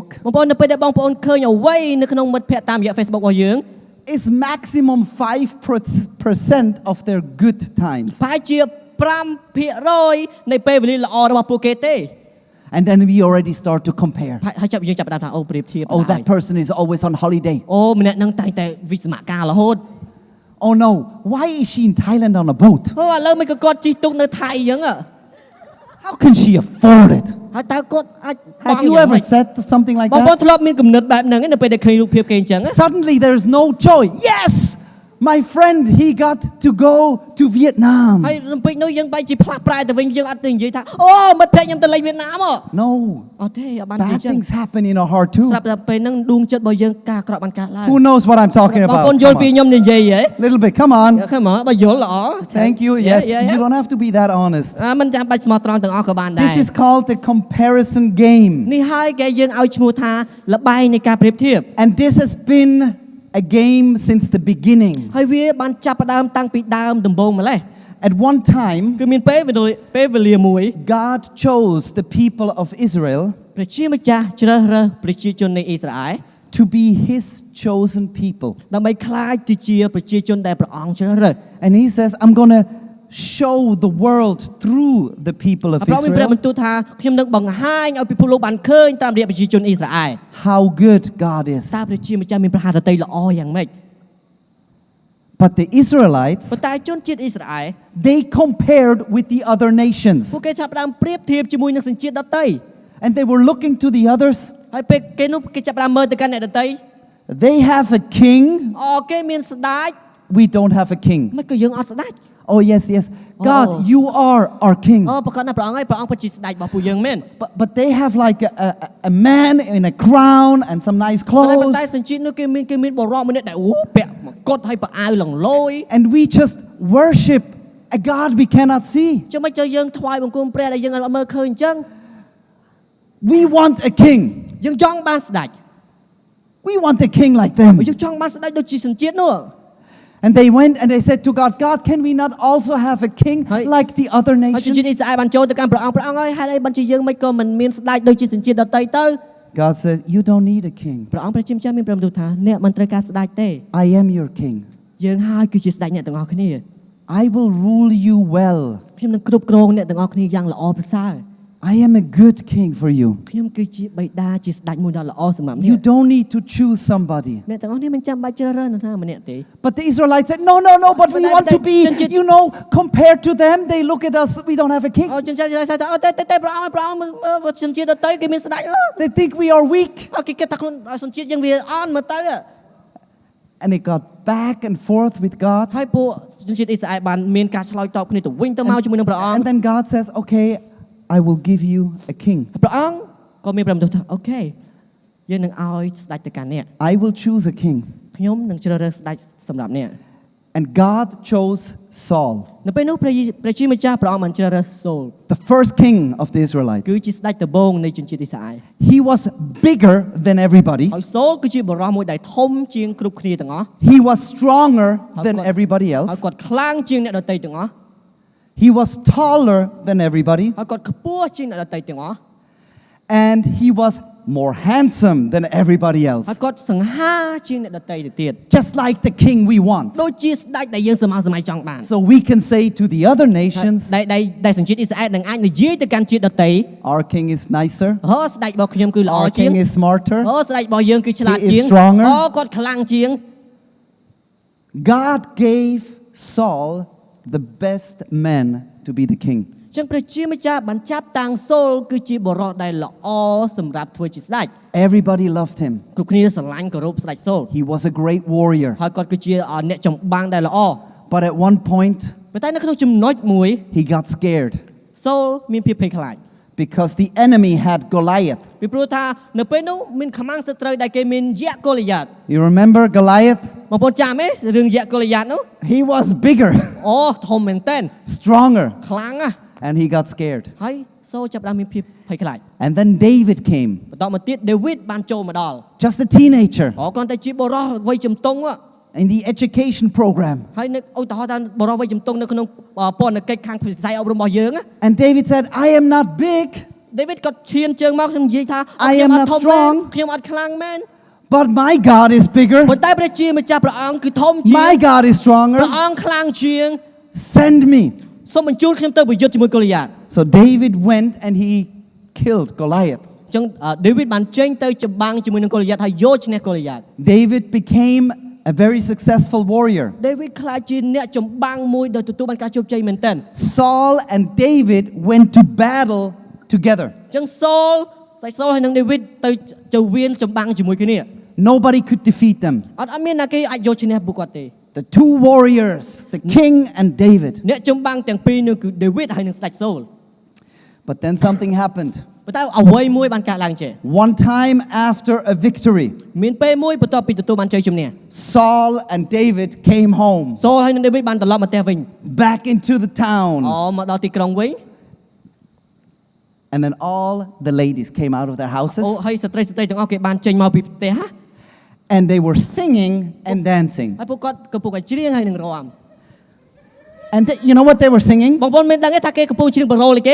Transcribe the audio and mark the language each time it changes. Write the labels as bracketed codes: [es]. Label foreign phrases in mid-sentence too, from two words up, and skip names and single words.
[km] បងប្អូននៅពេលដែលបងប្អូនឃើញអ្វីនៅក្នុងមិត្តភ័ក្តិតាមរយៈ Facebook របស់យើង [en] is maximum 5% of their good times. [km] ប្រហែលជា5% នៃពេលវេលាល្អរបស់ពួកគេទេ [en] And then we already start to compare. [km] ហើយចាប់យើងចាប់ផ្ដើមថាអូប្រៀបធៀប [en] Oh, that person is always on holiday. [km] អូម្នាក់នឹងតែងតែវិស្មការរហូត [en] Oh no, why is she in Thailand on a boat? [km] អូឥឡូវមិនក៏គាត់ជិះទូកនៅថៃអញ្ចឹង [en] How can she afford it? [km] ហើយតើគាត់អាច [en] Have you ever said something like [km] បងប្អូន [en] that? [km] ធ្លាប់មានគំនិតបែបហ្នឹងនៅពេលដែលឃើញរូបភាពគេអញ្ចឹង [en] Suddenly there's no joy. Yes, my friend, he got to go to Vietnam. [km] ហើយរំពេចនោះយើងបែរជាផ្លាស់ប្រែទៅវិញយើងអត់ទៅនិយាយថាអូមិត្តភក្តិខ្ញុំទៅលេងវៀតណាម [en] No, [km] អត់ទេអត់បាននិយាយ [en] bad [km] អញ្ចឹង [en] things happen in our heart too. [km] ស្រាប់តែពេលហ្នឹងដួងចិត្តរបស់យើងការអាក្រក់បានកើតឡើង [en] Who knows what I'm talking [km] បង [en] about? [km] ប្អូនយល់ [en] Come [km] ពី [en] on. [km] ខ្ញុំនិយាយហ៎ [en] Little bit, come on. [km] ខំមកបើយល់ល្អ [en] Thank you. Yes, you don't have to be that honest. [km] មិនចាំបាច់ស្មោះត្រង់ទាំងអស់ក៏បានដែរ [en] This is called a comparison game. [km] នេះហើយគេយើងឲ្យឈ្មោះថាលបែងនៃការប្រៀបធៀប [en] And this has been a game since the beginning. [km] ហើយវាបានចាប់ផ្ដើមតាំងពីដើមដំបូងម្លេះ [en] At one time, [km] គឺមានពេលវេលាមួយ [en] God chose the people of Israel [km] ព្រះជាម្ចាស់ជ្រើសរើសប្រជាជននៃអ៊ីស្រាអែល [en] to be his chosen people. [km] ដើម្បីក្លាយទៅជាប្រជាជនដែលព្រះអង្គជ្រើសរើស [en] And he says, I'm going to show the world through the people of [km] ព្រះមានព្រះ [en] Israel [km] បន្ទូលថាខ្ញុំនឹងបង្ហាញឲ្យពិភពលោកបានឃើញតាមរយៈប្រជាជនអ៊ីស្រាអែល [en] how good God is. [km] តើព្រះជាម្ចាស់មានប្រហារតីល្អយ៉ាងម៉េច [en] But the Israelites, [km] ប៉ុន្តែជនជាតិអ៊ីស្រាអែល [en] they compared with the other [km] ពួក [en] nations. [km] គេចាប់ផ្ដើមប្រៀបធៀបជាមួយនឹងសញ្ជាតិដទៃ [en] And they were looking to the others. [km] ហើយពេលគេនោះគេចាប់ផ្ដើមមើលទៅកាន់អ្នកដទៃ [en] They have a king. [km] អូគេមានស្ដេច [en] We don't have a king. [km] មិនក៏យើងអត់ស្ដេច [en] Oh, yes, yes. God, Oh. you are our king. [km] អូប្រកាសណាព្រះអង្គហើយព្រះអង្គពិតជាស្ដេចរបស់ពួកយើងមែន [en] But they have like a man in a crown and some nice [km] ប៉ុន្តែ [en] clothes. [km] សញ្ជាតិនោះគេមានបរិបម្នាក់ដែលអូពាក់មកុដហើយប្រអាវលង្លយ [en] And we just worship a God we cannot see. [km] ចុះមិនចុះយើងថ្វាយបង្គំព្រះដែលយើងអត់មើលឃើញអញ្ចឹង [en] We want a king. [km] យើងចង់បានស្ដេច [en] We want a king like them. [km] យើងចង់បានស្ដេចដូចជាសញ្ជាតិនោះ [en] And they went and they said to God, God, can we not also have a king like the other [km] ហើយជន [en] nations? [km] ជាតិអ៊ីស្រាអែលបានចូលទៅកាន់ព្រះអង្គអើយហេតុអីបានជាយើងមិនក៏មិនមានស្ដេចដូចជាសញ្ជាតិដទៃទៅ [en] God says, you don't need a king. [km] ព្រះអង្គព្រះជាម្ចាស់មានព្រះបន្ទូលថាអ្នកមិនត្រូវការស្ដេចទេ [en] I am your king. [km] យើងហើយគឺជាស្ដេចអ្នកទាំងអស់គ្នា [en] I will rule you well. [km] ខ្ញុំនឹងគ្រប់គ្រងអ្នកទាំងអស់គ្នាយ៉ាងល្អប្រសើរ [en] I am a good king for you. [km] ខ្ញុំគឺជាបិតាជាស្ដេចមួយដ៏ល្អសម្រាប់ [en] You [km] អ្នក [en] don't need to choose somebody. [km] អ្នកទាំងអស់គ្នាមិនចាំបាច់ជ្រើសរើសនរណាម្នាក់ទេ [en] But the Israelites said, no, but we want to be, compared to them, they look at us, we don't have a king. [km] អូជនជាតិថាអូតែព្រះអង្គសញ្ជាតិដទៃគេមានស្ដេច [en] They think we are weak. [km] គេគិតថាខ្លួនសញ្ជាតិយើងវាអន់មើលទៅ [en] And they got back and forth with God. [km] ហើយពួកជនជាតិអ៊ីស្រាអែលបានមានការឆ្លើយតបគ្នាទៅវិញទៅមកជាមួយនឹងព្រះអង្គ [en] And then God says, okay, I will give you a king. [km] ព្រះអង្គក៏មានព្រះបន្ទូលថាអូខេយើងនឹងឲ្យស្ដេចទៅកាន់អ្នក [en] I will choose a king. [km] ខ្ញុំនឹងជ្រើសរើសស្ដេចសម្រាប់អ្នក [en] And God chose Saul, [km] នៅពេលនោះព្រះជាម្ចាស់ព្រះអង្គបានជ្រើសរើសសូល [en] the first king of the Israelites. [km] គឺជាស្ដេចដំបូងនៃជនជាតិអ៊ីស្រាអែល [en] He was bigger than everybody. [km] ហើយសូលគឺជាបរិសុទ្ធមួយដែលធំជាងគ្រប់គ្នាទាំងអស់ [en] He was stronger than everybody [km] ហើយ [en] else. [km] គាត់ខ្លាំងជាងអ្នកដទៃទាំងអស់ [en] He was taller than everybody. [km] ហើយគាត់ខ្ពស់ជាងអ្នកដទៃទាំងអស់ [en] And he was more handsome than everybody [km] ហើយ [en] else. [km] គាត់សង្ហាជាងអ្នកដទៃទៅទៀត [en] Just like the king we want. [km] ដូចជាស្ដេចដែលយើងសម័យចង់បាន [en] So we can say to the other nations, [km] ដែលសញ្ជាតិអ៊ីស្រាអែលនឹងអាចនិយាយទៅកាន់ជាតិដទៃ [en] our king is nicer, [km] អូស្ដេចរបស់ខ្ញុំគឺល្អ [en] our [km] ជាង [en] king is smarter. [km] អូស្ដេចរបស់យើងគឺឆ្លាត [en] He is [km] ជាង [en] stronger. [km] អូគាត់ខ្លាំងជាង [en] God gave Saul the best man to be the king. [km] ចឹងព្រះជាម្ចាស់បានចាប់តាំងសូលគឺជាបរិសុទ្ធដែលល្អសម្រាប់ធ្វើជាស្ដេច [en] Everybody loved him. [km] គ្រប់គ្នាស្រឡាញ់គោរពស្ដេចសូល [en] He was a great warrior. [km] ហើយគាត់គឺជាអ្នកចម្បាំងដែលល្អ [en] But at one point, [km] ប៉ុន្តែនៅក្នុងចំណុចមួយ [en] he got scared [km] សូលមានភាពភ័យខ្លាច [en] because the enemy had Goliath. [km] ពីព្រោះថានៅពេលនោះមានខ្មាំងសត្រូវដែលគេមានយៈកូលីយ៉ាត [en] You remember Goliath? [km] បងប្អូនចាំទេរឿងយៈកូលីយ៉ាតនោះ [en] He was bigger, [km] អូធំមែនតើ [en] stronger, [km] ខ្លាំងណាស់ [en] and he got scared. [km] ហើយសូលចាប់ផ្ដើមមានភាពភ័យខ្លាច [en] And then David came, [km] បន្តមកទៀតដេវីតបានចូលមកដល់ [en] just a teenager, [km] អូគាត់តែជាបរិសុទ្ធវ័យជំទង់ [en] in the education program. [km] ហើយនៅឧទាហរណ៍ថាបរិសុទ្ធវ័យជំទង់នៅក្នុងពន្ធកិច្ចខាងវិស័យអប់រំរបស់យើង [en] And David said, I am not big, [km] ដេវីតគាត់ឈានជើងមកខ្ញុំនិយាយថា [en] I am not strong. [km] ខ្ញុំអត់ខ្លាំងមែន [en] but my God is bigger. [km] ប៉ុន្តែព្រះជាម្ចាស់ព្រះអង្គគឺធំជាង [en] My God is stronger. [km] ព្រះអង្គខ្លាំងជាង [en] Send me. [km] សូមបញ្ជូនខ្ញុំទៅប្រយុទ្ធជាមួយកូលីយ៉ាត [en] So David went and he killed Goliath. [km] អញ្ចឹងដេវីតបានចេញទៅចម្បាំងជាមួយនឹងកូលីយ៉ាតហើយយកឈ្នះកូលីយ៉ាត [en] David became a very successful warrior. [km] ដេវីតក្លាយជាអ្នកចម្បាំងមួយដែលទទួលបានការជោគជ័យមែនទែន [en] Saul and David went to battle together. [km] អញ្ចឹងសូលហើយនឹងដេវីតទៅវៀនចម្បាំងជាមួយគ្នា [en] Nobody could defeat them. [km] អត់មានណាគេអាចយកឈ្នះពួកគាត់ទេ [en] The two warriors, the king and David. [km] អ្នកចម្បាំងទាំងពីរនោះគឺដេវីតហើយនឹងស្ដេចសូល [en] But then something happened. [km] ប៉ុន្តែអ្វីមួយបានកើតឡើងចេះ [en] One time after a victory, [km] មានពេលមួយបន្ទាប់ពីទទួលបានជ័យជំនះ [en] Saul and David came home, [km] សូលហើយនឹងដេវីតបានត្រឡប់មកផ្ទះវិញ [en] back into the town. [km] មកដល់ទីក្រុងវិញ [en] And then all the ladies came out of their houses [km] ហើយស្ត្រីទាំងអស់គេបានចេញមកពីផ្ទះ [en] and they were singing and dancing. [km] ហើយពួកគាត់កំពុងតែច្រៀងហើយនឹងរាំ [en] And you know what they were singing? [km] បងប្អូនមានដឹងទេថាគេកំពុងច្រៀងបរោលគេ